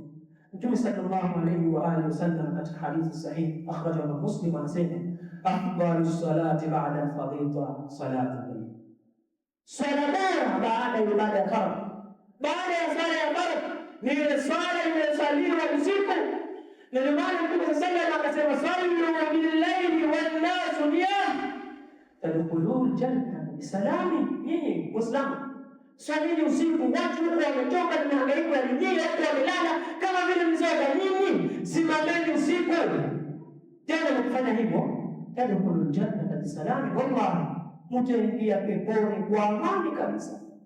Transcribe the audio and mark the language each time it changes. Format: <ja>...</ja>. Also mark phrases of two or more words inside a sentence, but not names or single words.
<sw>Mtume</sw> <ar>صلى الله عليه وآله وسلم</ar> <sw>katika hadithi sahihi</sw> <ar>أخرجه مسلم</ar> <sw>anasema,</sw> <ar>أفضل الصلاة بعد الفرض صلاة الليل,</ar> <sw>swala bora baada ya ibada ya fardhi, baada ya swala ya fardhi ni ile swala inayosaliwa usiku. Na ndio maana Mtume sallallahu akasema,</sw> <ar>صلوا بالليل والناس نيام تدخلوا الجنة بسلام.</ar> <sw>Nyinyi Waislamu swalini usiku, watu wametoka na mahangaiko ya dunia, watu wamelala kama vile mzoga. Nyinyi simameni usiku, tena mkifanya hivyo</sw> <ar>تدخلوا الجنة بسلام,</ar> <sw>wallahi mtaingia peponi kwa amani kabisa.</sw>